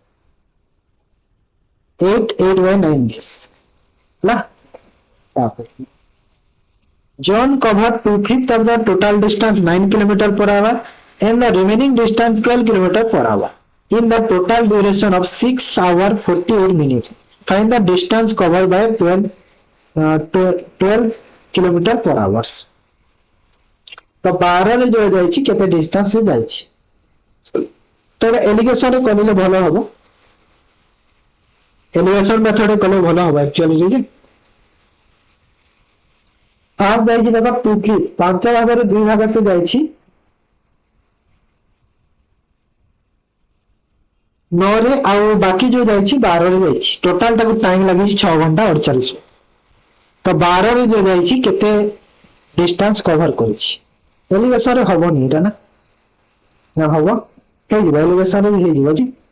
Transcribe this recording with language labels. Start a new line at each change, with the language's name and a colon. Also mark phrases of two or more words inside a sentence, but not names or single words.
English: 8/9 yes ला John covered 2/5 of the total distance 9 km per hour and the remaining distance 12 km per hour in the total duration of 6 hours 48 minutes. Find the distance covered by 12 km per hour.
Odia: ତ 12 ରେ ଯୋ ଯାଇ ଛି କେତେ ଡିଷ୍ଟାନ୍ସ ସେ ଯାଇ ଛି ତ ଏଲିଗେସନ ରେ କରିଲେ ଭଲ ହେବ
English: allegation method
Odia: କଲେ ଭଲ ହେବ ଏକ୍ଚୁଆଲି ଯେ ଆପ ଯାଇ ଛି ଦେଖ 2/5 ପାଞ୍ଚ ଭାଗ ରେ 2 ଭାଗ ସେ ଯାଇ ଛି 9 ରେ ଆ ବାକି ଯୋ ଯାଇ ଛି 12 ରେ ଯାଇ ଛି ଟୋଟାଲ ଟାକୁ ଟାଇମ ଲାଗି ଛି 6 ଘଣ୍ଟା 48 ତ 12 ରେ ଯୋ ଯାଇ ଛି କେତେ
English: distance cover
Odia: କରି ଛି ଏଲିଗେସନ ରେ ହେବ ନି ଏଟା ନା ହେବ ହେ ଜି ଏଲିଗେସନ ରେ ଭି ହେ ଜି